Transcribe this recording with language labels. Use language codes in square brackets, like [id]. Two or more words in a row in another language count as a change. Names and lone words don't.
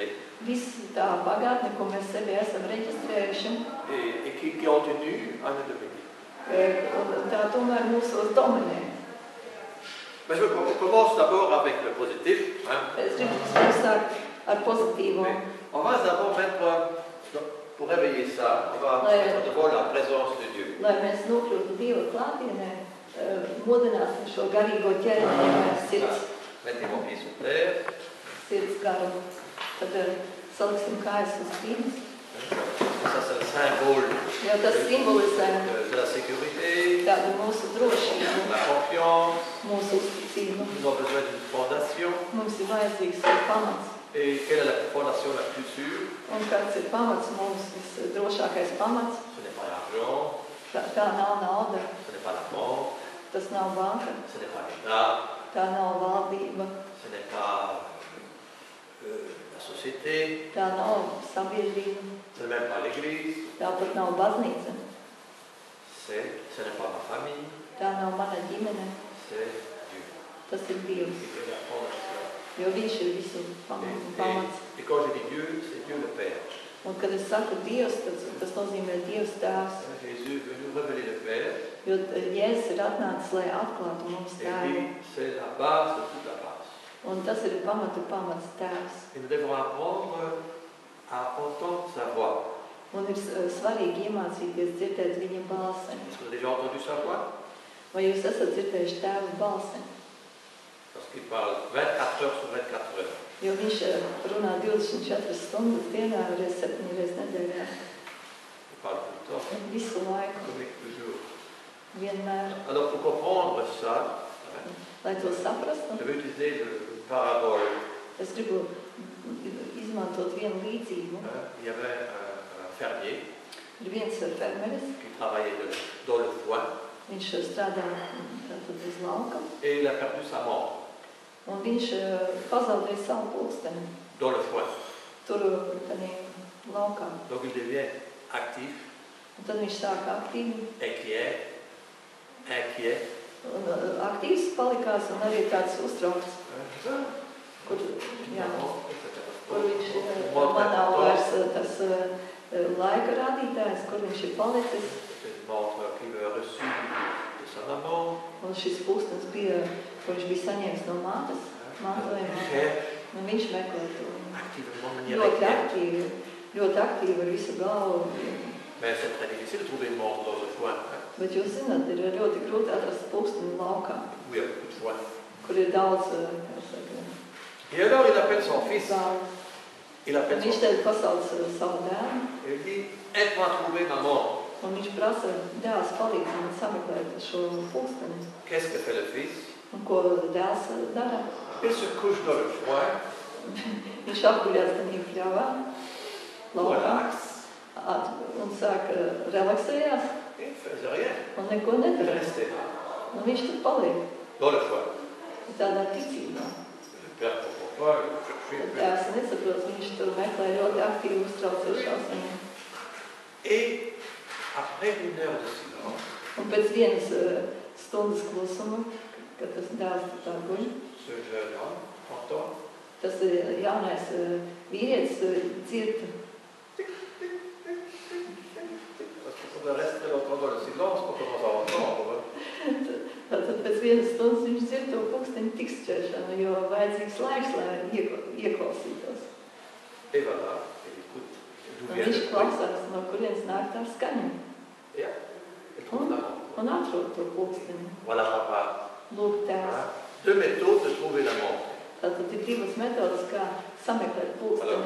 [lv] Viss tā pagātne, ko mēs sevi esam reģistrējuši. [fr] Et qui continue à nous dominer. [lv] Un tā tomēr mūsos dominē. [fr] Mais je commence d'abord avec le positif. [lv] Es gribu sākt ar pozitīvo. [fr] On va d'abord mettre, pour réveiller ça, on va mettre devant la présence de Dieu. [lv] Lai mēs nokļūtu Dieva klātienē, modināsim šo garīgo ķermeni, sirds. [fr] Mettez vos pieds sur terre. [lv] Sirds garu. Tad saliksim kājas uz vidas. [fr] Ça, c'est le symbole [lv] Jo tas simbolizē [fr] de la sécurité, [lv] tādu mūsu drošību, [fr] la confiance. [lv] mūsu uzticību. [fr] Nous avons besoin d'une fondation. [lv] Mums ir vajadzīgs pamats. [fr] Et quelle est la fondation la plus sûre? [lv] Un kāds ir pamats, mums visdrošākais pamats? [fr] Ce n'est pas l'argent, [lv] Tā nav nauda, [fr] ce n'est pas la banque, [lv] tas nav banka, [fr] ce n'est pas l'État, [lv] tā nav valdība, [fr] ce n'est pas la société, [lv] tā nav sabiedrība, [fr] ce n'est même pas l'Église, [lv] tāpat nav baznīca, [fr] ce n'est pas ma famille, [lv] tā nav mana ģimene, [fr] c'est Dieu. [lv] tas ir Dievs, [fr] Et c'est la fondation. [lv] jo viņš ir visu pamats. [fr] Et quand je dis Dieu, c'est Dieu le Père. [lv] Un kad es saku Dievs, tas nozīmē Dievs tēvs, [fr] Jésus veut nous révéler le Père. [lv] jo Jēzus ir atnācis, lai atklātu mums [fr] Et [lv] tēvu. [fr] lui, c'est la base de toute la base. [lv] Un tas ir pamats tēvs. [fr] Et nous devons apprendre à entendre sa voix. [lv] Un ir svarīgi iemācīties dzirdēt viņa balsi. [fr] Est-ce que vous avez déjà entendu sa voix? [lv] Vai jūs esat dzirdējuši tēva balsi? [fr] Parce qu'il parle 24 heures sur 24 heures. [lv] Jo viņš runā 24 stundas dienā, reiz 7 reizes nedēļā. [fr] Il parle tout le temps, [lv] Visu laiku, [fr] communique toujours. [lv] vienmēr. [fr] Alors pour comprendre ça, [lv] Lai to saprastu, [fr] je vais utiliser une parabole. [lv] es gribu izmantot vienu līdzību. [fr] Il y avait un fermier [lv] Ir viens fermeris, [fr] qui travaillait dans le foin [lv] viņš strādā tātad uz lauka, [fr] et il a perdu sa montre [lv] un viņš pazaudēja savu pulksteni [fr] dans le foin. [lv] tur tādā laukā. [fr] Donc il devient actif, [lv] Un tad viņš sāka aktīvi, [fr] inquiet, [lv] un aktīvs palikās un arī tāds uztrauks, kur, jā, kur viņš man nav vairs tas laika rādītājs, kur viņš ir palicis. [fr] C'est une montre qu'il a reçue de sa maman. [lv] Un šis pulkstenis bija, kur viņš bija saņēmis no mātes, mantojumā. Un viņš meklē to. [fr] Activement, manière [lv] Ļoti [fr] inquiète. [lv] aktīvi ar visu galvu. [fr] Mais c'est très difficile de trouver une montre dans le foin, [lv] Bet jūs zināt, ir ļoti grūti atrast pulksteni laukā, [fr] où il y a beaucoup de foin. [lv] kur ir daudz [fr] Et alors il appelle son fils. [lv] zāles. [fr] Il appelle son [lv] Viņš [fr] fils. [lv] te pasauc savu dēlu, [fr] Et il dit, aide-moi à trouver ma montre. [lv] un viņš prasa dēls palīdz man sameklēt šo pulksteni. [fr] Qu'est-ce que fait le fils? [lv] Un ko dēls dara? [fr] Il se couche dans le foin, [lv] Viņš apguļās tajā pļavā, laukā, [fr] relax, [lv] un sāk relaksējās, [fr] et il ne faisait rien. [lv] un neko [fr] Il [lv] nedara. [fr] restait là, [lv] Un viņš tur paliek, [fr] dans le foin. [lv] tādā ticībā. [fr] Le père ne comprend pas, il cherchait un peu. [lv] Tēvs nesaprot, viņš tur meklē ļoti aktīvi uztraucies šausmīgi. [fr] Et après une heure de silence, [lv] Un pēc vienas stundas klusuma, kad tas dēls tā guļ, [fr] ce jeune homme entend [lv] tas jaunais vīrietis dzird. [fr] On reste très longtemps dans le silence pour commencer à entendre. [lv] Tātad pēc vienas stundas viņš dzird to pulksteņu tikšķēšanu, jo vajadzīgs laiks, lai ieklausītos. [fr] Et voilà, il écoute. D'où vient [lv] Viņš [fr] le bruit? [lv] klausās, no kurienes nāk tā skaņa. Ja, [fr] et trouve la rencontre. [lv] Un atrod to pulksteņu. [fr] Voilà, papa. [lv] Lūk, tēvs. [fr] Deux méthodes de trouver la montre. [lv] Tātad ir divas metodas, kā sameklēt pulksteni.